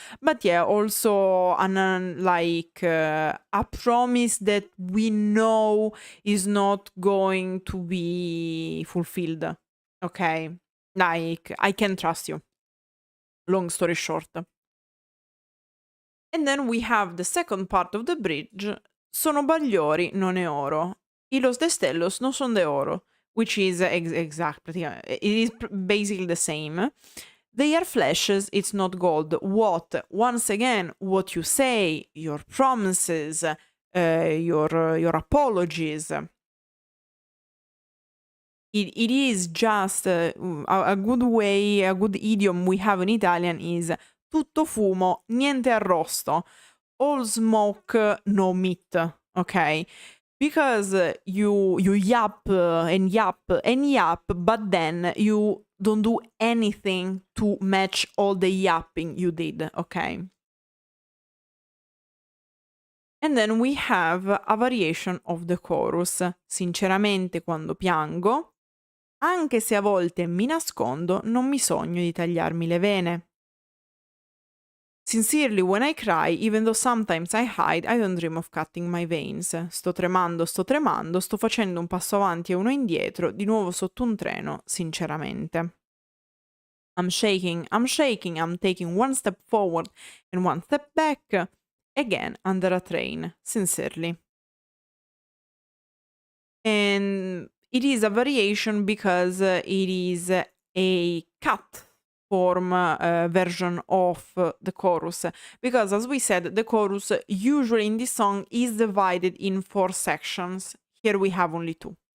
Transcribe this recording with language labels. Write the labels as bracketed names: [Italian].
[English] But yeah, also like a promise that we know is not going to be fulfilled. Okay, like I can trust you. Long story short. And then we have the second part of the bridge. [Italian] Sono bagliori, non è oro. [Spanish] Y los destellos no son de oro. [English] Which is exactly, it is basically the same. They are flashes, it's not gold. What? Once again, what you say, your promises, your apologies. It is just a good way, a good idiom we have in Italian is [Italian] tutto fumo, niente arrosto. [English] All smoke, no meat. Okay? Because you yap and yap and yap, but then you don't do anything to match all the yapping you did. Okay? And then we have a variation of the chorus. [Italian] Sinceramente quando piango, anche se a volte mi nascondo, non mi sogno di tagliarmi le vene. [English] Sincerely when I cry, even though sometimes I hide, I don't dream of cutting my veins. [Italian] Sto tremando, sto facendo un passo avanti e uno indietro, di nuovo sotto un treno, sinceramente. [English] I'm shaking, I'm taking one step forward and one step back, again under a train, sincerely. And it is a variation because it is a cut form version of the chorus, because as we said, the chorus usually in this song is divided in 4 sections. Here we have only 2.